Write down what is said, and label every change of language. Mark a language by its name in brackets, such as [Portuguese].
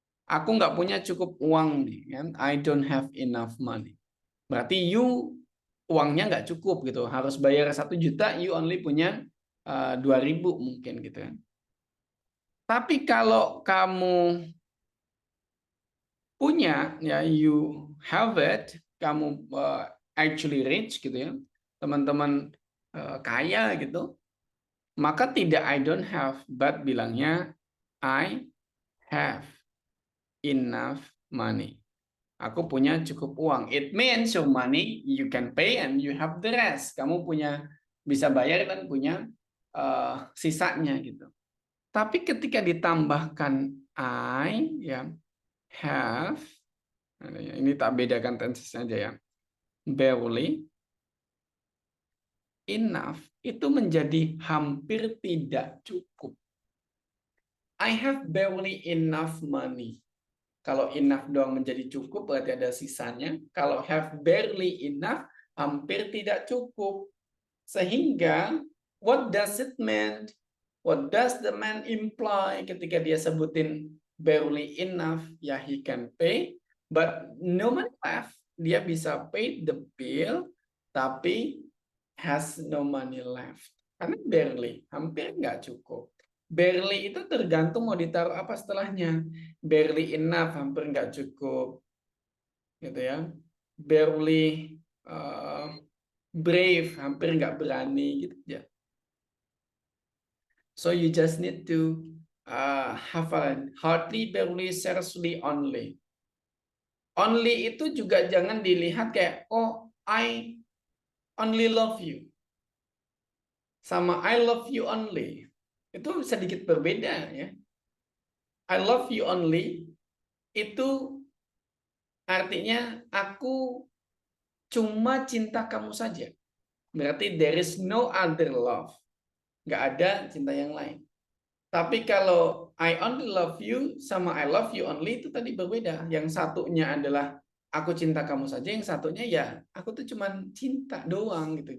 [Indonesian] Aku nggak punya cukup uang nih, kan? [English] I don't have enough money. [Indonesian] Berarti you uangnya nggak cukup gitu, harus bayar 1 juta, you only punya 2.000 mungkin gitu kan. Tapi kalau kamu punya, ya [English] you have it, [Indonesian] kamu actually rich gitu ya, teman-teman kaya gitu, maka tidak [English] I don't have, [Indonesian] but bilangnya [English] I have enough money. [Indonesian] Aku punya cukup uang. [English] It means your money you can pay and you have the rest. [Indonesian] Kamu punya bisa bayar dan punya sisanya gitu. Tapi ketika ditambahkan I ya have, ini tak bedakan tenses aja ya. Barely enough itu menjadi hampir tidak cukup. [English] I have barely enough money. [Indonesian] Kalau enough doang menjadi cukup, berarti ada sisanya. Kalau have barely enough, hampir tidak cukup. Sehingga, [English] what does it mean? What does the man imply [Indonesian] ketika dia sebutin [English] barely enough? Ya, he can pay, but no money left. [Indonesian] Dia bisa [English] pay the bill, tapi has no money left. [Indonesian] Karena barely, hampir nggak cukup. Barely itu tergantung mau ditaruh apa setelahnya. Barely enough, hampir nggak cukup. Gitu ya. Barely brave, hampir nggak berani gitu ya. [English] So you just need to hafal hardly, barely, scarcely, only. [Indonesian] Only itu juga jangan dilihat kayak, [English] oh, I only love you. [Indonesian] Sama [English] I love you only. [Indonesian] Itu sedikit berbeda ya. [English] I love you only [Indonesian] itu artinya aku cuma cinta kamu saja. [English] Berarti there is no other love. [Indonesian] Nggak ada cinta yang lain. Tapi kalau [English] I only love you [Indonesian] sama [English] I love you only [Indonesian] itu tadi berbeda. Yang satunya adalah aku cinta kamu saja, yang satunya ya aku tuh cuma cinta doang gitu.